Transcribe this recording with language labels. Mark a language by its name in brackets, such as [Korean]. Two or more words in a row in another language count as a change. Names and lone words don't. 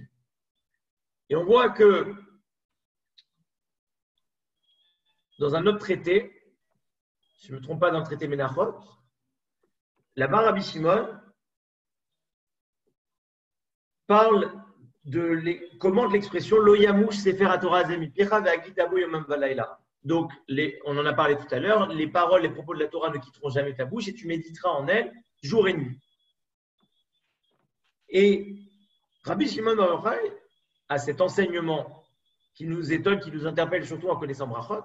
[French] Et on voit que dans un autre traité, si je ne me trompe pas dans le traité Menachot, là-bas Rabbi Shimon parle commente l'expression [Hebrew] לא ימוש ספר התורה הזה מפיך והגית בו יומם ולילה. [French] Donc, on en a parlé tout à l'heure, les paroles, les propos de la Torah ne quitteront jamais ta bouche et tu méditeras en elles jour et nuit. Et [Hebrew] רבי שמעון בר יוחאי [French] a cet enseignement qui nous étonne, qui nous interpelle surtout en connaissant Brachot.